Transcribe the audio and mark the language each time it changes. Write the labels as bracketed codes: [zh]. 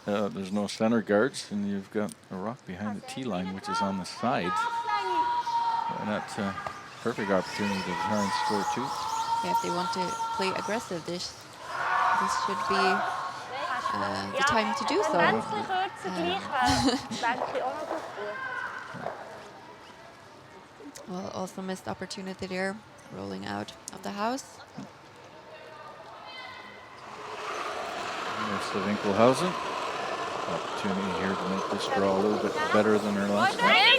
[en] There's no center guards, and you've got a rock behind the tee line, which is on the side. And that's a perfect opportunity to try and score two. Yeah, if they want to play aggressive, this should be the time to do so. [de] Wenn es ein bisschen kürzer gleich wäre, denke ich auch noch gut. [en] Well, also missed opportunity there, rolling out of the house. There's the Winkelhausen. Opportunity here to make this draw a little bit better than her last one.